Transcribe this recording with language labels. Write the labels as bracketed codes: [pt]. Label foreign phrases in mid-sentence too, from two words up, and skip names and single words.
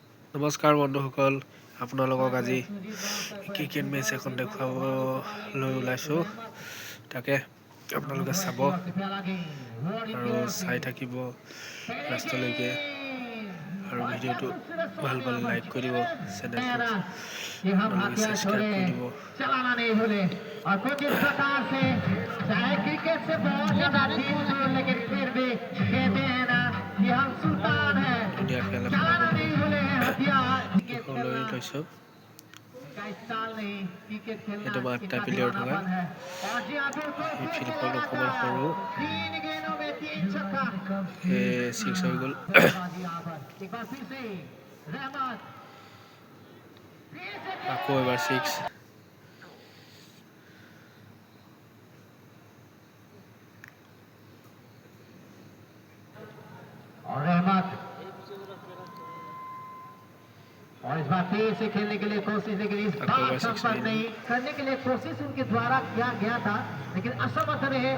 [as] নমস্কাৰ বন্ধুসকল, আপোনালোকক আজি ক্ৰিকেট মেচ এখন দেখুৱাবলৈ ওলাইছোঁ। তাকে আপোনালোকে চাব আৰু চাই থাকিব লাষ্টলৈকে, আৰু ভিডিঅ'টো ভাল পালে লাইক কৰি দিব, চেনেলটো আপোনালোকে ছাবস্ক্ৰাইব কৰি দিব। [hi] चलाना नहीं भूले और कुछ इस प्रकार से चाहे क्रिकेट से बहुत ज्यादा दूर दूर लेकिन फिर भी कहते हैं ना कि हम सुल्तान हैं। [as] ধুনীয়া খেল [hi] चलाना नहीं भूले हथियार [as] লৈ লৈছোঁ। [hi] का स्टाइल नहीं क्रिकेट खेलना [as] এইটো মাঠটা [hi] कितना [as] প্লেয়াৰ থকা [hi] दीवानापन है और जी हाँ बिल्कुल [as] এই [hi] फिर से [as] ফিল্ডখন অকণমান [hi] लगातार [as] সৰু, [hi] 3 गेंदों में 3 छक्का। [as] ছিক্স হৈ গ'ল। [hi] बल्लेबाजी यहाँ पर एक बार फिर से रहमत फिर से [as] আকৌ এবাৰ ছিক্স। [hi] और रहमत और इस बार फिर से खेलने के लिए कोशिश, लेकिन इस बार संपर्क नहीं करने के लिए कोशिश उनके द्वारा किया गया था लेकिन असमर्थ रहे।